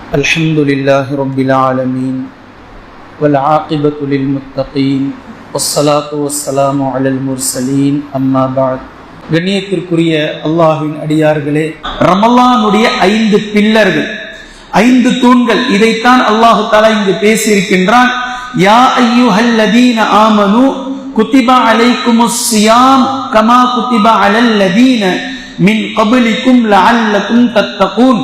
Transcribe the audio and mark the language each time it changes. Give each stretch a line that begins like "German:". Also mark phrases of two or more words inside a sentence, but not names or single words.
Arabic: الحمد لله رب العالمين والعاقبة للمتقين والصلاة والسلام على المرسلين أما بعد.
Tamil: கண்ணியத்திற்குரிய அல்லாஹ்வின் அடியார்களே, ரமலானுடைய 5 பில்லர்கள், 5 தூண்கள், இதைத்தான்
Arabic: الله تعالى
Tamil: இங்கு பேசியிருக்கின்றான்.
Arabic: يا أيها الذين آمنوا كتب عليكم الصيام كما كتب على الذين من قبلكم لعلكم تتقون.